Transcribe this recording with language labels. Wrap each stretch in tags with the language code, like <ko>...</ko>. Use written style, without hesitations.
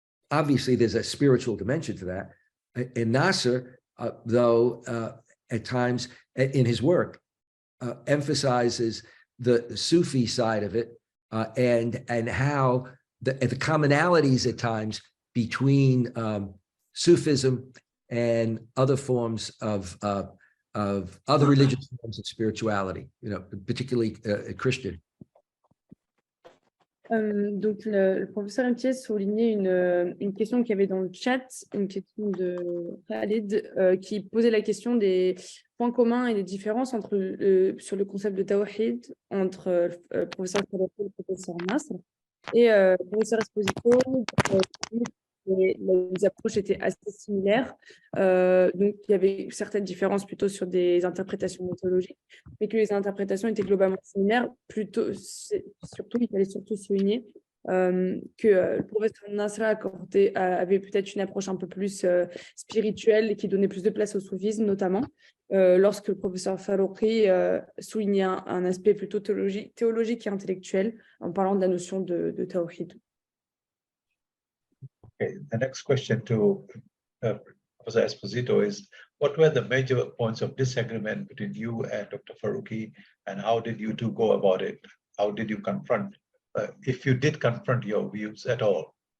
<en>Obviously, there's a spiritual dimension to that. And Nasser, though, at times in his work, emphasizes the Sufi side of it and how the commonalities at times between Sufism and other forms of other religious forms of spirituality, particularly Christian.</en> <fr>Donc, le professeur Imtiyaz soulignait une question qu'il y avait dans le chat, une question de Khalid qui posait la question des points communs et des différences sur le concept de tawhid entre le professeur Al-Faruqi et le professeur Nasr. Et le professeur Esposito, les approches étaient assez similaires. Donc, il y avait certaines différences plutôt sur des interprétations méthodologiques, mais que les interprétations étaient globalement similaires. Surtout, il fallait surtout souligner que le professeur Nasr avait peut-être une approche un peu plus spirituelle et qui donnait plus de place au soufisme, notamment, lorsque le professeur Faruqi soulignait un aspect plutôt théologique et intellectuel en parlant de la notion de tawhid.</fr> <en>Okay, the next question to Professor Esposito is, what were the major points of disagreement between you and Dr. Faruqi, and how did you two go about it? How did you confront, if you did confront your views at all?</en>